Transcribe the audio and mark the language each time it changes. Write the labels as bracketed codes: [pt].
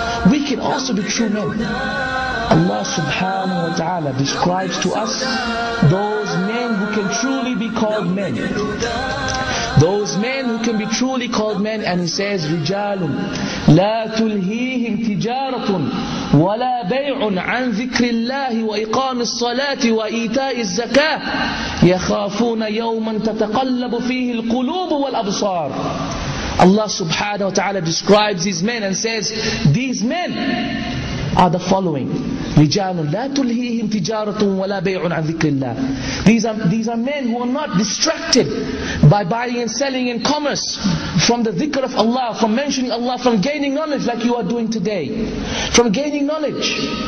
[en] We can also be true men. Allah subhanahu wa ta'ala describes to us those men who can truly be called men. Those men who can be truly called men, and He says, [ar] رِجَالٌ لَا تُلْهِيهِمْ تِجَارَةٌ ولا بيع عن ذكر الله وإقام الصلاة وإيتاء الزكاة يخافون يوما تتقلب فيه القلوب والأبصار. [en] Allah subhanahu wa ta'ala describes these men and says, these men are the following: [ar] رِجَالٌ لَا تُلْهِيهِمْ تِجَارَةٌ وَلَا بَيْعٌ عَنْ ذِكْرِ اللَّهِ. [en] These are men who are not distracted by buying and selling and commerce from the dhikr of Allah, from mentioning Allah, from gaining knowledge like you are doing today, from gaining knowledge.